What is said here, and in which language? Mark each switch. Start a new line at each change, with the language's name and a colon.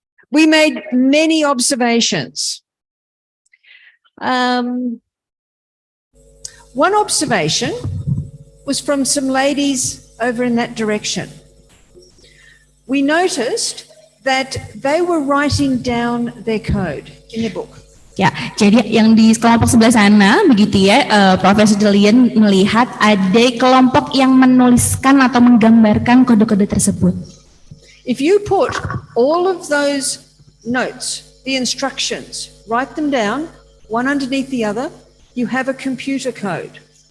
English: We made many observations. One observation was from some ladies over in that direction. We noticed that they were writing down their code in their book.
Indonesian: Ya, jadi yang di kelompok sebelah sana begitu ya, Profesor Julian melihat ada kelompok yang menuliskan atau menggambarkan kode-kode tersebut.
English: If you put all of those notes, the instructions, write them down, one underneath the other, you have a computer code.